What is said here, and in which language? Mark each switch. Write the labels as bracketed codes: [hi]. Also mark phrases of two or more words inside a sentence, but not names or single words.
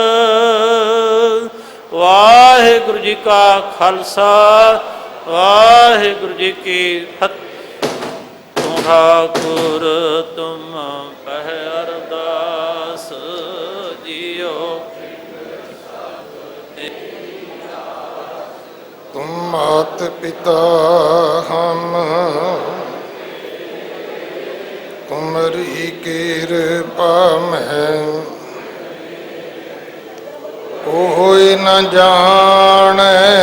[pa] ਵਾਹਿਗੁਰੂ ਜੀ ਕਾ ਖਾਲਸਾ ਵਾਹਿਗੁਰੂ ਜੀ ਕੀ ਫਤਿਹ। ਤੂੰ ਠਾਕੁਰ ਤੁਮ ਪਹਿ ਅਰਦਾਸ ਜੀਓ ਤੁਮ ਮਾਤ ਪਿਤਾ ਹਮ ਤੁਮਰੀ ਕਿਰਪਾ ਮੇਂ ਕੋਈ ਨ ਜਾਨੇ